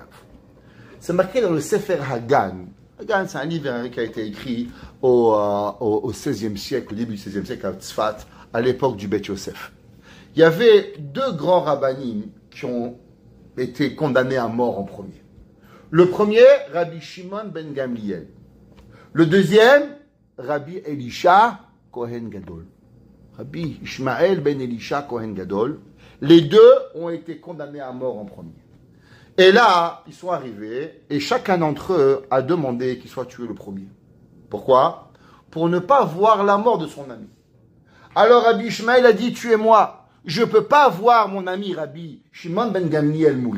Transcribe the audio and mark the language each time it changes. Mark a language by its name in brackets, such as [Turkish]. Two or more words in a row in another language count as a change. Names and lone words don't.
[French] C'est marqué dans le Sefer Hagan. Hagan, c'est un livre qui a été écrit au XVIe siècle, au début du XVIe siècle à Tzfat, à l'époque du Beth Yosef. Il y avait 2 grands rabbanim qui ont été condamnés à mort en premier. Le premier, Rabbi Shimon ben Gamliel. Le deuxième, Rabbi Elisha Kohen Gadol. Rabbi Ishmael ben Elisha Kohen Gadol. Les deux ont été condamnés à mort en premier. Et là, ils sont arrivés et chacun d'entre eux a demandé qu'il soit tué le premier. Pourquoi? Pour ne pas voir la mort de son ami. Alors Rabbi Ishmael a dit, tuez-moi. Je ne peux pas voir mon ami Rabbi Shimon ben Gamliel mourir.